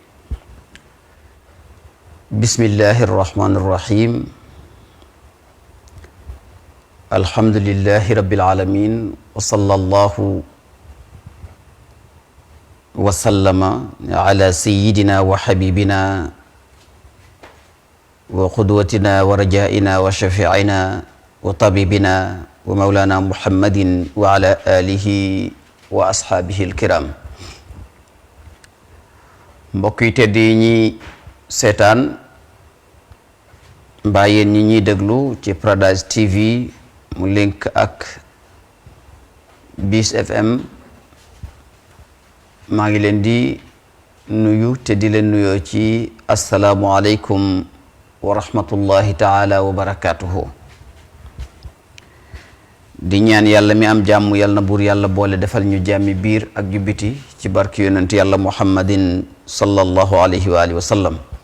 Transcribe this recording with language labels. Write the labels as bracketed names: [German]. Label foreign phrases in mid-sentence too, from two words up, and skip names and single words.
[Arabic] بسم الله الرحمن الرحيم الحمد لله رب العالمين وصلى الله وسلم على سيدنا وحبيبنا وقدوتنا ورجائنا وشفيعنا وطبيبنا ومولانا محمد وعلى آله وأصحابه الكرام [Wolof] mbokk yi tedd yi ñi seetaan mbaa yéen ñi ñuy déglu ci Paradise TV mu link ak BIS FM maa ngi leen di nuyu te di leen nuyoo ci [Arabic] السلام عليكم ورحمة الله تعالى وبركاته [Wolof] di ñaan yàlla mi am jàmm yàlla na buur yàlla boole defal ñu jàmmi biir ak ju biti ci barki yonent yàlla [Arabic] محمد صلى الله عليه وعلى آله وسلم